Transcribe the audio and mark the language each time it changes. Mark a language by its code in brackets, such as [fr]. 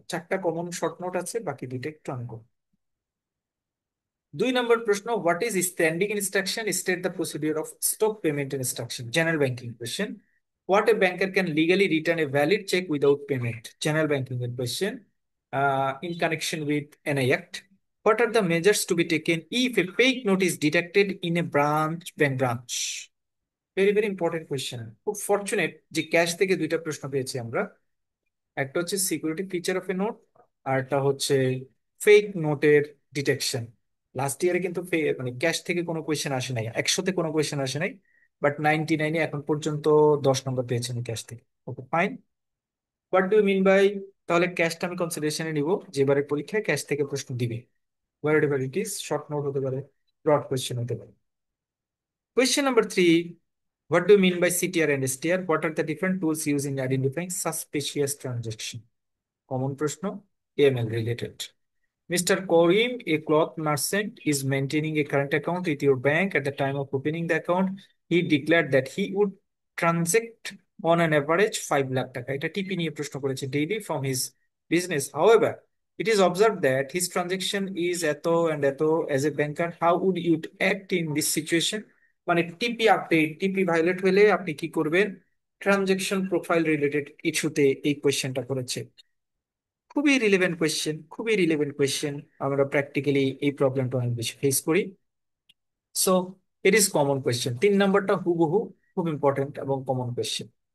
[bn] 4টা common short note আছে, বাকি 2টা একটু আনকমন। [en] 2 নম্বর প্রশ্ন, what is standing instruction, state the procedure of stop payment instruction, general banking question. What a banker can legally return a valid cheque without payment, general banking এর question, in connection with NI act. What are the measures to be taken if a fake note is detected in a branch, bank branch? Very very important question. [bn] খুব fortunate যে cash থেকে দুইটা প্রশ্ন পেয়েছি আমরা। একটা হচ্ছে security feature of A note, আর একটা হচ্ছে ফেক নোটের ডিটেকশন। লাস্ট ইয়ারে কিন্তু মানে ক্যাশ থেকে কোনো কোয়েশ্চেন আসে নাই, 100-তে কোনো কোয়েশ্চেন আসে নাই, বাট 99-এ এখন পর্যন্ত 10 নম্বর পেয়েছেন ক্যাশ থেকে। [en] Okay fine. What do mean by, [bn] তাহলে ক্যাশটা আমি কনসিডারেশনে নিব যে এবারে পরীক্ষায় ক্যাশ থেকে প্রশ্ন দিবে। [en] whatever it is, [bn] short note হতে পারে, ব্রড কোয়েশ্চেন হতে পারে। [en] Question number 3. What do you mean by CTR and STR? What are the different tools used in identifying suspicious transaction? Common প্রশ্ন, AML related. Mr. Karim, a cloth merchant, is maintaining a current account with your bank. At the time of opening the account, he declared that he would transact on an average 5 lakh টাকা। [bn] এটা টিপি নিয়ে প্রশ্ন করেছে, [en] daily from his business. However, it is observed that his transaction is এত and এত. As a banker, how would you act in this situation? [bn] মানে টিপি আপডেট, টিপি ভায়োলেট হলে আপনি কি করবেন? ট্রানজেকশন প্রোফাইল রিলেটেড ইস্যুতে এই কোয়েশ্চেনটা করেছে। খুবই রিলেভেন্ট কোয়েশ্চেন, খুবই রিলেভেন্ট কোয়েশ্চেন। আমরা প্র্যাকটিক্যালি এই প্রবলেমটা অনেক বেশি ফেস করি। [en] So it is common question. [bn] 3 নম্বরটা হুবহু, খুব ইম্পর্টেন্ট এবং কমন কোয়েশ্চেন।